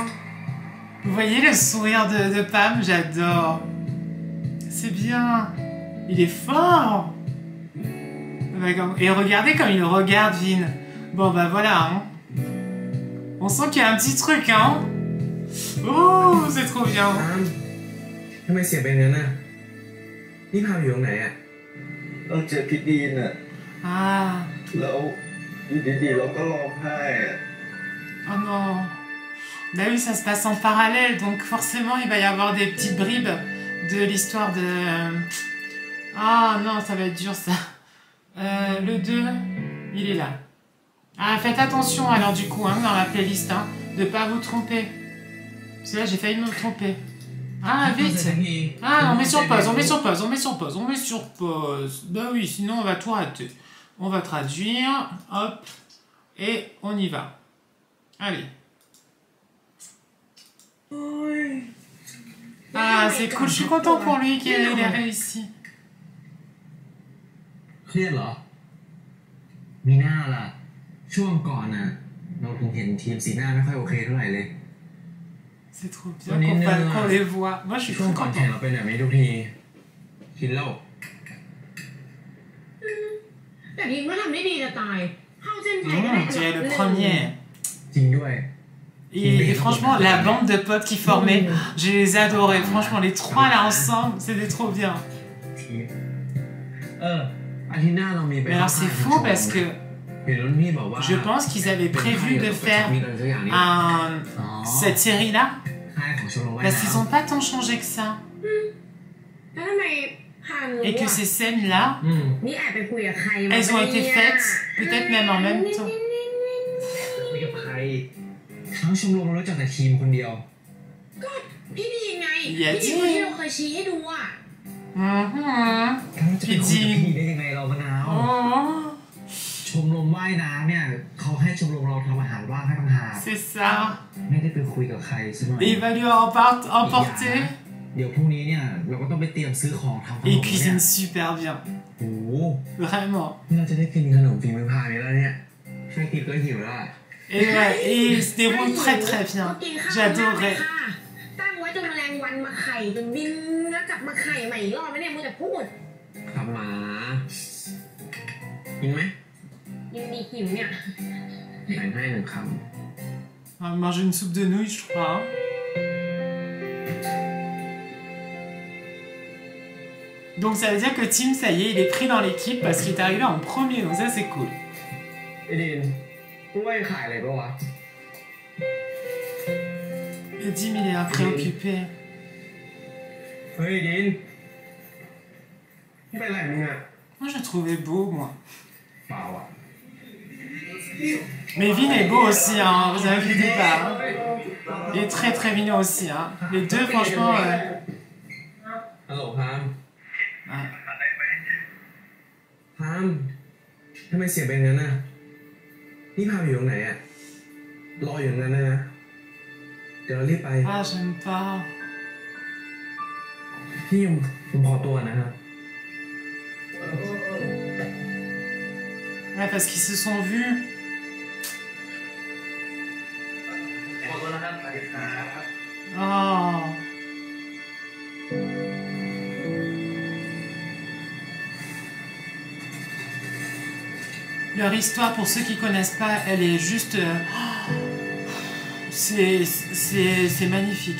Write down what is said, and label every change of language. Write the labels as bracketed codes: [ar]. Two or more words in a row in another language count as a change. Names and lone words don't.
[fr] Vous voyez le sourire de Pam? J'adore. C'est bien. Il est fort. Et regardez comme il regarde Vin. Bon bah voilà. Hein. On sent qu'il y a un petit truc, hein. Oh, c'est trop bien. [th] ทำไมเสียงเป็นงั้นน่ะนี่พาอยู่ตรงไหนอ่ะ เราเจอพี่ดีนอะ [fr] Ah. [th] แล้วอยู่ดีๆเราก็ร้องไห้อะ [fr] Oh non. Bah oui, ça se passe en parallèle, donc forcément il va y avoir des petites bribes de l'histoire de... Ah non, ça va être dur ça. Le 2, il est là. Ah, faites attention alors du coup, hein, dans la playlist, hein, de pas vous tromper. Parce que là, j'ai failli me tromper. Ah, vite. Ah, on met sur pause, on met sur pause, on met sur pause, on met sur pause. Bah oui, sinon on va tout rater. On va traduire, hop, et on y va. Allez. Ah, c'est cool, je suis content pour lui qu'il ait réussi. [th] เครียดเหรอ มีหน้าล่ะ ช่วงก่อนน่ะ เราคงเห็นทีมสีหน้าไม่ค่อยโอเคเท่าไหร่เลย [fr] C'est trop bien qu'on les voit. Moi, je suis [th] ช่วง [fr] trop [th] ก่อนแข่ง [fr] content. [th] เราเป็นแบบนี้ทุกทีชินแล้ว แต่ทีมก็ทำได้ดีจะตาย เข้าเส้นชัยก็ได้ [fr] Tu es le premier. [th] จริงด้วย [fr] Et franchement, la bande de potes qui formaient, je les adorais. Franchement, les trois là ensemble, c'était trop bien. [th] อาทิตย์หน้าเรามีไป [fr] Mais alors, c'est fou parce que [th] เห็นรุ่นพี่บอกว่า [fr] je pense qu'ils avaient prévu de faire [th] มีอะไรสักอย่างนี้ [fr] cette série-là [th] ค่ายของชมรมว่าย [fr] parce qu'ils [th] น้ำ [fr] n'ont pas tant changé que ça. [th] แล้วทำไมพาหนู [fr] Et que ces scènes-là, [th] นี่แอบไปคุยกับใครมา [fr] elles ont été faites peut-être même en même temps. [th] คุยกับใครทั้งชมรมรู้จักแต่ทีมคนเดียว ก็พี่ดีไง อย่า พี่ จี้ ดีคนที่เราเคยชี้ให้ดูอ่ะ จะไปคุยกับพี่ได้ยังไงเรามะนาว [fr] Oh, [th] ชมรมว่ายน้ำเนี่ยเขาให้ชมรมเราทำอาหารว่างให้ต่างหาก [fr] c'est ça. [th] ไม่ได้ไปคุยกับใครใช่ไหม [fr] Et il va lui emporter. [th] เดี๋ยวพรุ่งนี้เนี่ยเราก็ต้องไปเตรียมซื้อของทำขนม [fr] Et il [th] เนี่ย [fr] cuisine super bien. [th] โอ้โห [fr] Vraiment. [th] เราจะได้กินขนมฝีมือพานี้แล้วเนี่ยแค่กินก็หิวแล้วอะ [fr] Et ouais, et il se déroule très très bien. [th] กินข้าว [fr] J'adorais. [th] ค่ะตั้งไว้จนแมลงวันมาไข่จนบินแล้วกลับมาไข่ใหม่อีกรอบไม่เนี่ยมัวแต่พูด ครับหมากินไหม ยินดีหิวเนี่ย แบ่งให้หนึ่งค [fr] On va manger une soupe de nouilles, je crois. Hein. Donc ça veut dire que Tim, ça y est, il est pris dans l'équipe parce qu'il est arrivé en premier, donc ça c'est cool. [th] ไอ้ดินกูว่าขายอะไรปะวะ [fr] Et Tim, il est préoccupé. [th] เฮ้ยดินไม่เป็นไรมึงอ่ะ [fr] Moi, je le trouvais beau, moi. [th] เปล่าอ่ะ [fr] Mais Vin est beau aussi, hein, vous avez vu le départ. Hein. Il est très très mignon aussi. Hein. Les deux, franchement... [th] ฮัลโหลพาม [fr] Ouais. [th] พามทำไมเสียงเป็นงั้นน่ะนี่พามอยู่ตรงไหนอ่ะรออยู่ตรงนั้นนะ เดี๋ยวเรารีบไป [fr] Ah, j'aime pas. [th] พี่ผมขอตัวนะครับ [fr] Ouais, parce qu'ils se sont vus. [th] ขอโทษนะครับสวัสดีครับ [fr] Oh. Leur histoire, pour ceux qui connaissent pas, elle est juste... c'est magnifique.